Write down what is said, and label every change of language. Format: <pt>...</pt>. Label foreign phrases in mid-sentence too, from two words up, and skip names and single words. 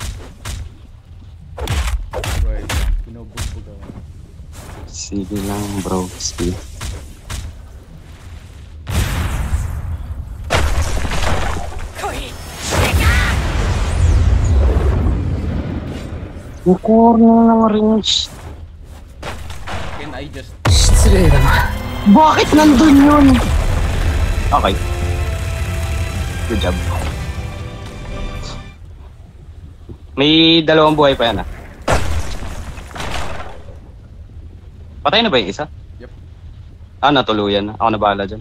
<tl>Wait, pinubugbog ako. Sige lang bro. Sige. Yung corner ng range.</tl> <en>Can I just...</en> <ja>失礼だな。</ja> <tl>Bakit nandun yun? Okay.</tl> <en>Good job.</en> <tl>May 2 buhay pa yan ah. Patay na ba yung isa?</tl> <en>Yep.</en> <tl>Ah, natuluyan na. Ako na bahala dyan.</tl>